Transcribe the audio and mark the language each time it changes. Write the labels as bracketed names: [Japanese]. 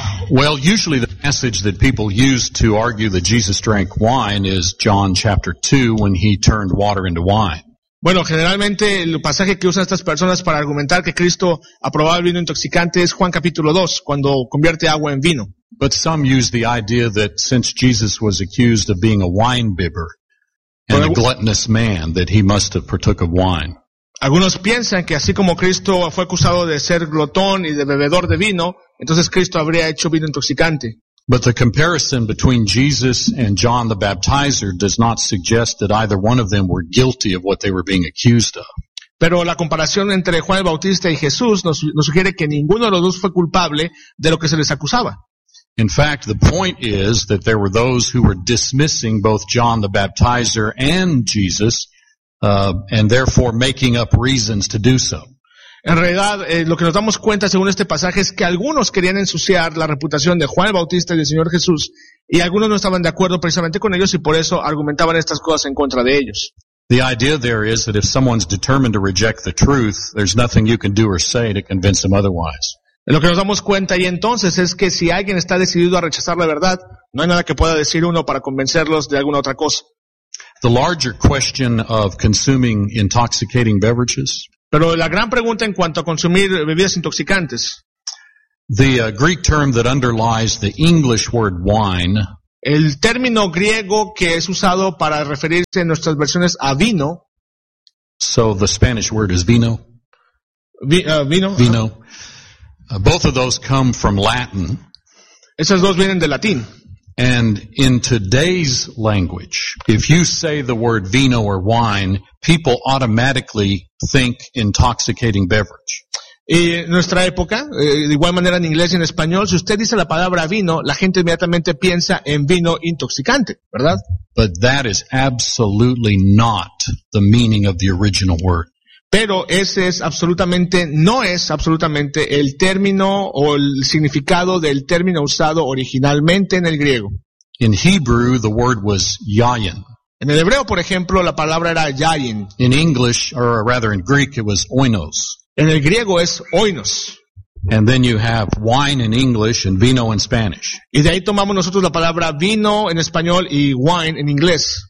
[English] Well, usually the passage that people use to argue that Jesus drank wine is John chapter 2 when he turned water into wine. [Spanish] Bueno, generalmente el pasaje que usan estas personas para argumentar que Cristo aprobaba el vino intoxicante es Juan capítulo 2, cuando convierte agua en vino. [English] But some use the idea that since Jesus was accused of being a wine bibber and a gluttonous man, that he must have partook of wine. [Spanish] Algunos piensan que así como Cristo fue acusado de ser glotón y de bebedor de vino, entonces Cristo habría hecho vino intoxicante. [English] But the comparison between Jesus and John the Baptizer does not suggest that either one of them were guilty of what they were being accused of. [Spanish] Pero la comparación entre Juan el Bautista y Jesús nos sugiere que ninguno de los dos fue culpable de lo que se les acusaba. [English] In fact, the point is that there were those who were dismissing both John the Baptizer and Jesus, and therefore making up reasons to do so. [Spanish] En realidad, lo que nos damos cuenta según este pasaje es que algunos querían ensuciar la reputación de Juan el Bautista y del Señor Jesús, y algunos no estaban de acuerdo precisamente con ellos y por eso argumentaban estas cosas en contra de ellos. [English] The idea there is that if someone's determined to reject the truth, there's nothing you can do or say to convince them otherwise. [Spanish] Lo que nos damos cuenta ahí entonces es que si alguien está decidido a rechazar la verdad, no hay nada que pueda decir uno para convencerlos de alguna otra cosa. [English] The larger question of consuming intoxicating beverages. [Spanish] Pero la gran pregunta en cuanto a consumir bebidas intoxicantes. [English] The Greek term that underlies the English word wine. [Spanish] El término griego que es usado para referirse en nuestras versiones a vino. [English] So the Spanish word is vino. [Spanish] Vino. [English] Both of those come from Latin. [Spanish] Esas dos vienen de latín. [English] And in today's language, if you say the word vino or wine, people automatically think intoxicating beverage. [Spanish] Y en nuestra época, de igual manera en inglés y en español, si usted dice la palabra vino, la gente inmediatamente piensa en vino intoxicante, ¿verdad? [English] But that is absolutely not the meaning of the original word. [Spanish] Pero ese es absolutamente, no es absolutamente el término o el significado del término usado originalmente en el griego. [English] In Hebrew, the word was yayin. [Spanish] En el hebreo, por ejemplo, la palabra era yayin. [English] In English, or rather in Greek, it was oinos. [Spanish] En el griego es oinos. [English] And then you have wine in English and vino in Spanish. [Spanish] Y de ahí tomamos nosotros la palabra vino en español y wine en inglés.